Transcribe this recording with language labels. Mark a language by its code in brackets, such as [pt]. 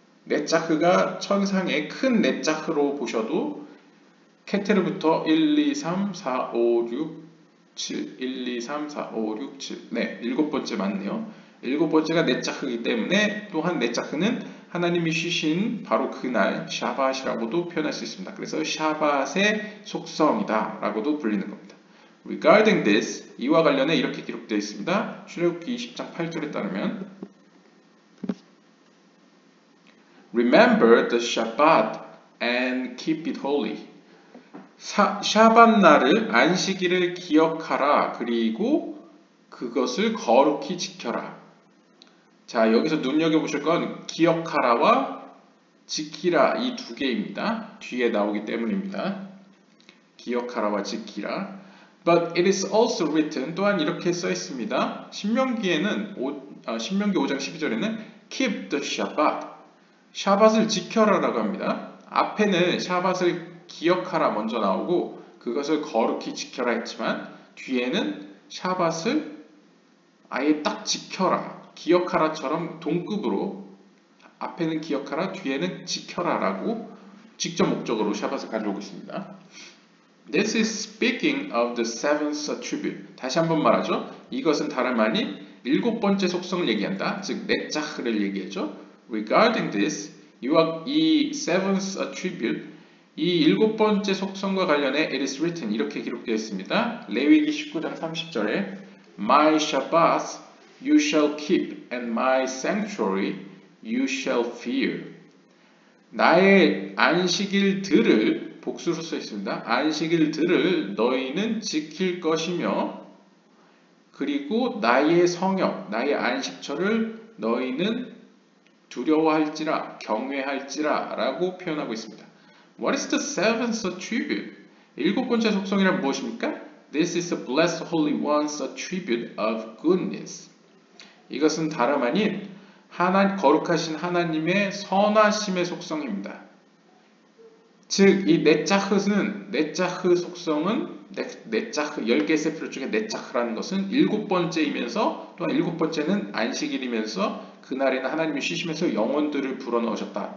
[ko] 네짜흐가 천상의 큰 네짜흐로 보셔도 케테르부터 1, 2, 3, 4, 5, 6, 7 1, 2, 3, 4, 5, 6, 7 네, 7번째 맞네요. 7번째가 네짜흐이기 때문에 또한 네짜흐는 하나님이 쉬신 바로 그날 샤밧이라고도 표현할 수 있습니다. 그래서 샤밧의 속성이다 라고도 불리는 겁니다. [en] Regarding this, [ko] 이와 관련해 이렇게 기록되어 있습니다. 출애굽기 20장 8절에 따르면 [en] Remember the Shabbat and keep it holy. [ko] 샤밧 날을 안식일을 기억하라. 그리고 그것을 거룩히 지켜라. 자, 여기서 눈여겨보실 건 기억하라와 지키라 이 두 개입니다. 뒤에 나오기 때문입니다. 기억하라와 지키라. [en] But it is also written, [ko] 또한 이렇게 써 있습니다. 신명기에는 신명기 5장 12절에는 [en] keep the Shabbat. [ko] 샤밧을 지켜라라고 합니다. 앞에는 샤밧을 기억하라 먼저 나오고 그것을 거룩히 지켜라 했지만 뒤에는 샤밧을 아예 딱 지켜라. 기억하라처럼 동급으로 앞에는 기억하라, 뒤에는 지켜라라고 직접 목적으로 샤밧을 가져오고 있습니다. [en] This is speaking of the seventh attribute. [ko] 다시 한번 말하죠. 이것은 다름 아닌 7번째 속성을 얘기한다. 즉 네짜흐를 얘기하죠. [en] Regarding this, [ko] 이 seventh attribute, 이 7번째 속성과 관련해 [en] it is written, [ko] 이렇게 기록되어 있습니다. 레위기 19장 30절에 [en] My Shabbat you shall keep, and my sanctuary you shall fear. [ko] 나의 안식일들을, 복수로 써 있습니다. 안식일들을 너희는 지킬 것이며, 그리고 나의 성역, 나의 안식처를 너희는 두려워할지라, 경외할지라 라고 표현하고 있습니다. [en] What is the seventh attribute? [ko] 7번째 속성이란 무엇입니까? [en] This is the blessed holy one's attribute of goodness. [ko] 이것은 다름 아닌 거룩하신 하나님의 선하심의 속성입니다. 즉, 이 네짜흐 속성은 네짜흐 10개의 세피롯 중에 네짜흐라는 것은 7번째이면서 또한 7번째는 안식일이면서 그날에는 하나님이 쉬시면서 영혼들을 불어넣으셨다.